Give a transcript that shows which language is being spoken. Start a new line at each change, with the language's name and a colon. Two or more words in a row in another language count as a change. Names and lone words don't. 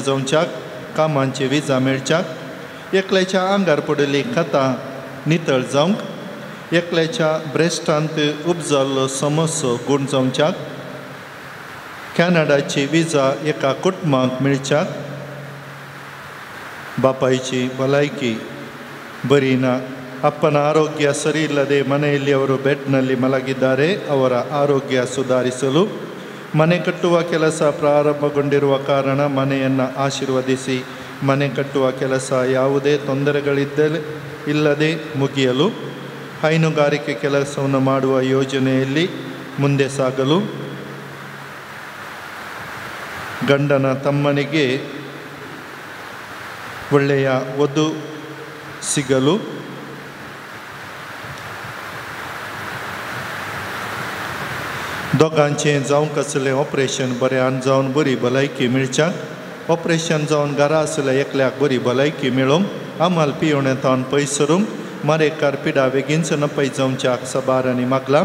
Konkani: जावच्याक कामांचे विजा मेळच्याक, एकल्याच्या आंगार पडिल्लीं खतां नितळ जावंक, एकल्याच्या ब्रेस्टांत उपजाल्लो समस्या गूण जावच्याक कॅनडाची विजा एका कुटुंबाक मेळच्याक ಬಾಪಾಯಿಚಿ ಭಲಾಯ್ಕಿ ಬರೀನ
Kannada: ಅಪ್ಪನ ಆರೋಗ್ಯ ಸರಿಯಿಲ್ಲದೆ ಮನೆಯಲ್ಲಿ ಅವರು ಬೆಡ್ನಲ್ಲಿ ಮಲಗಿದ್ದಾರೆ. ಅವರ ಆರೋಗ್ಯ ಸುಧಾರಿಸಲು ಮನೆ ಕಟ್ಟುವ ಕೆಲಸ ಪ್ರಾರಂಭಗೊಂಡಿರುವ ಕಾರಣ ಮನೆಯನ್ನು ಆಶೀರ್ವದಿಸಿ ಮನೆ ಕಟ್ಟುವ ಕೆಲಸ ಯಾವುದೇ ತೊಂದರೆಗಳಿಲ್ಲದೆ ಮುಗಿಯಲು ಹೈನುಗಾರಿಕೆ ಕೆಲಸವನ್ನು ಮಾಡುವ ಯೋಜನೆಯಲ್ಲಿ ಮುಂದೆ ಸಾಗಲು ಗಂಡನ ತಮ್ಮನಿಗೆ ಒಳ್ಳೆಯ ವಧು ಸಿಗಲು
Konkani: दोगांचें जावंक आसलें ऑपरेशन बऱ्यान जावन बरी भलायकी मेळच्याक ऑपरेशन जावन घरा आसल्या एकल्याक बरी भलायकी मेळोवंक आमाल पियोवण्यान पयसरूंक मारेकार पिडा बेगीनच नपय जावच्याक सबारांनी मागला.